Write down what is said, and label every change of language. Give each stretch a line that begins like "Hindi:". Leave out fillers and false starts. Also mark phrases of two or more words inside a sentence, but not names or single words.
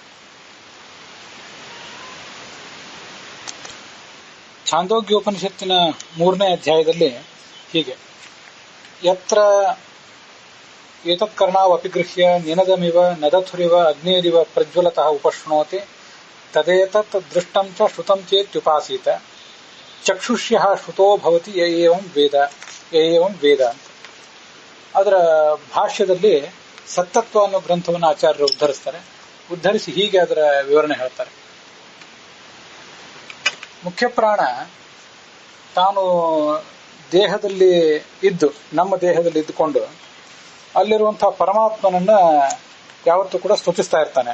Kannada: ಛಾಂದೋಗ್ಯೋಪನಿಷತ್ತಿನ 3ನೇ ಅಧ್ಯಾಯದಲ್ಲಿ ಹೀಗೆ,
Sanskrit: ಯತ್ರ ಏತತ್ಕರ್ಣಾವ್ ಅಪಿಗೃಹ್ಯ ನಿನದಮಿವ ನದಥುರಿವ ಅಗ್ನೇರಿವ ಪ್ರಜ್ವಲತಃ ಉಪಶ್ನೋತಿ ತದೇತತ್ ದೃಷ್ಟಂ ಚ ಶ್ರುತಂ ಚೇತ್ಯುಪಾಸೀತ ಚಕ್ಷುಷ್ಯಃ ಶ್ರುತೋ ಭವತಿ ಏವಂ ವೇದ ಅಂತ.
Kannada: ಅದರ ಭಾಷ್ಯದಲ್ಲಿ ಸತ್ತತ್ವ ಅನ್ನೋ ಗ್ರಂಥವನ್ನು ಆಚಾರ್ಯರು ಉದ್ಧರಿಸಿ ಹೀಗೆ ಅದರ ವಿವರಣೆ ಹೇಳ್ತಾರೆ. ಮುಖ್ಯ ಪ್ರಾಣ ತಾನು ದೇಹದಲ್ಲಿ ಇದ್ದು, ನಮ್ಮ ದೇಹದಲ್ಲಿ ಇದ್ದುಕೊಂಡು ಅಲ್ಲಿರುವಂತಹ ಪರಮಾತ್ಮನನ್ನ ಯಾವತ್ತೂ ಕೂಡ ಸ್ತುತಿಸ್ತಾ ಇರ್ತಾನೆ.